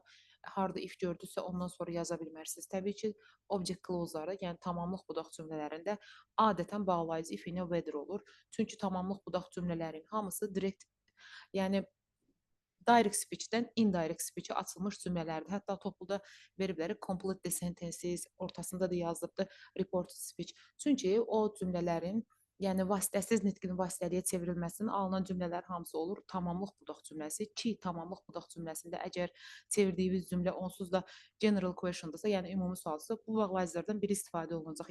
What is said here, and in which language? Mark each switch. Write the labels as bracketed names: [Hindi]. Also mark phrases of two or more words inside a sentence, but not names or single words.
[Azerbaijani] Harda if gördünüzsə ondan sonra yaza bilmərsiniz. Təbii ki, [English] object clause-ları, [Azerbaijani] yəni tamamlıq budaq cümlələrində adətən bağlayıcı if ilə whether olur. Çünki tamamlıq budaq cümlələrin hamısı direkt, yəni [English] direct speech-dən indirect speech-ə [Azerbaijani] açılmış cümlələrdir. Hətta topluda veriblər [English] complete the sentences, [Azerbaijani] ortasında da yazılıbdır [English] report speech. [Azerbaijani] Çünki o cümlələrin, yəni vasitəsiz nitqin vasitəliyə çevrilməsinin alınan cümlələr hamısı olur tamamlıq budaq cümləsi ki, tamamlıq budaq cümləsində əgər çevirdiyiniz cümlə onsuz da [English] general question-dırsa, [Azerbaijani] yəni ümumi sualsa, bu bağlayıcılardan biri istifadə olunacaq.